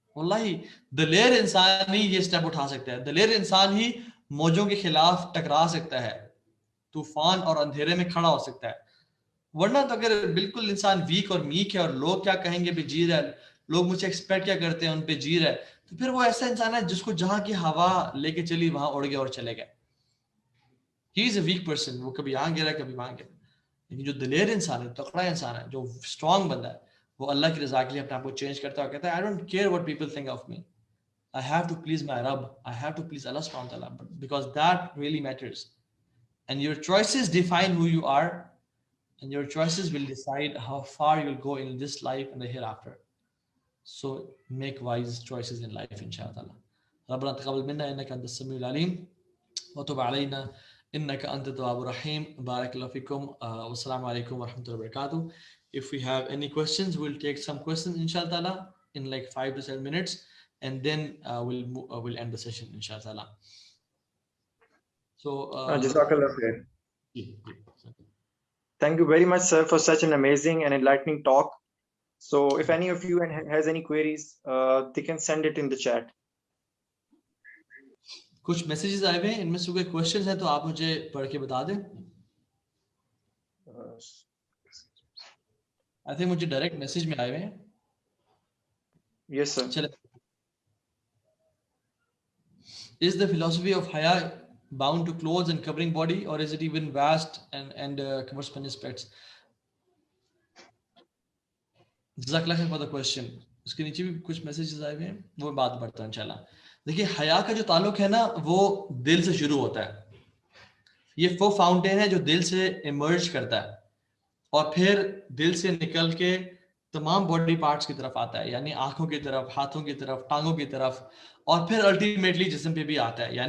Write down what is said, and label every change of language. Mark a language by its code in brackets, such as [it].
[ur] واللہ دلیر انسان ہی یہ اسٹیپ اٹھا سکتا ہے, دلیر انسان ہی موجوں کے خلاف ٹکرا سکتا ہے, طوفان اور اندھیرے میں کھڑا ہو سکتا ہے. ورنہ تو اگر بالکل انسان ویک اور میک ہے اور لوگ کیا کہیں گے پہ جی رہا ہے, لوگ مجھ سے ایکسپیکٹ کیا کرتے ہیں ان پہ جی رہا ہے, تو پھر وہ ایسا انسان ہے جس کو جہاں کی ہوا لے کے چلی وہاں اڑ گیا اور چلے گئے. [en] he is a weak person, [ur] وہ کبھی یہاں گرا کبھی وہاں گرا. لیکن جو دلیر انسان ہے, تکڑا انسان ہے, جو اسٹرانگ بندہ ہے, وہ اللہ کی رضا کے لیے اپنے آپ کو چینج کرتا ہے اور کہتا ہے [en] I don't care what people think of me. I have to please my Rabb. I have to please Allah subhanahu wa ta'ala because that really matters. And your choices define who you are, and your choices will decide how far you'll go in this life and the hereafter. So make wise choices in life inshallah. [ar] ربنا تقبل منا انك انت السميع العليم وتب علينا انك انت التواب الرحيم. بارك الله فيكم والسلام عليكم ورحمة الله وبركاته. [en] If we have any questions, we'll take some questions inshallah in like 5 to 7 minutes, and then we'll end the session inshallah. So [ar] Jazakallah khair. [en] Thank you very much, sir, for such an amazing and enlightening talk. So if any of you has any queries, they can send it in the chat. [ur] کچھ messages آئے ہوئے ہیں, ان میں سے کوئی questions ہیں تو آپ مجھے پڑھ کے بتا دیں. [en] I think [ur] مجھے ڈائریکٹ میسیج میں آئے ہوئے ہیں. [en] Yes, sir. [ur] چلے. [en] Is the philosophy of Haya bound to clothes and covering body, or is it even vast and covers many aspects? [ur] جزاک اللہ خیر [en] for the question. [ur] اس کے نیچے بھی کچھ میسیجز آئے ہوئے ہیں, وہ بات پڑھتا ہوں انشاءاللہ. دیکھیے حیا کا جو تعلق ہے نا وہ دل سے شروع ہوتا ہے. یہ وہ فاؤنٹین ہے جو دل سے ایمرج کرتا ہے اور پھر دل سے نکل کے تمام باڈی پارٹس کی طرف آتا ہے, یعنی آنکھوں کی طرف, ہاتھوں کی طرف, ٹانگوں کی طرف, اور پھر الٹیمیٹلی جسم پہ بھی آتا ہے.